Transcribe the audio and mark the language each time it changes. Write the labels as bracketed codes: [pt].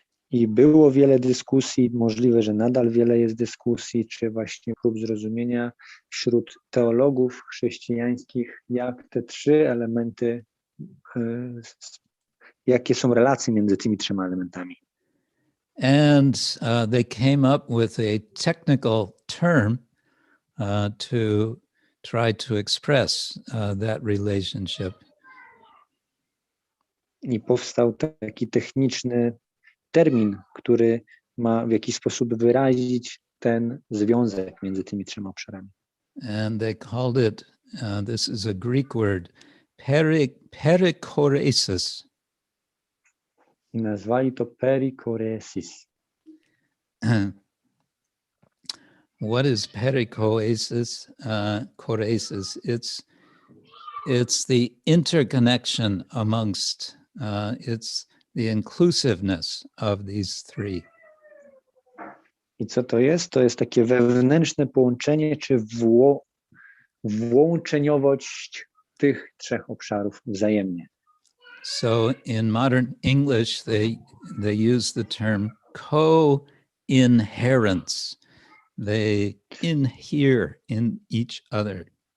[pl] I było wiele dyskusji, możliwe, że nadal wiele jest dyskusji, czy właśnie prób zrozumienia wśród teologów chrześcijańskich, jak te trzy elementy, jakie są relacje między tymi trzema elementami. [en] And they came up with a technical term to try to express that relationship. [pl] I powstał taki techniczny termin, który ma w jakiś sposób wyrazić ten związek między tymi trzema obszarami. [en] And they called it, this is a Greek word, perikoresis. [pl] I nazwali to perikoresis. [en] What is perichoresis? Choresis. It's the interconnection amongst. It's the inclusiveness of these three. [pl] I co to jest? To jest takie wewnętrzne połączenie, czy włączeniowość tych trzech obszarów wzajemnie. [en] So in modern English, they use the term co-inherence. They inhere in each other.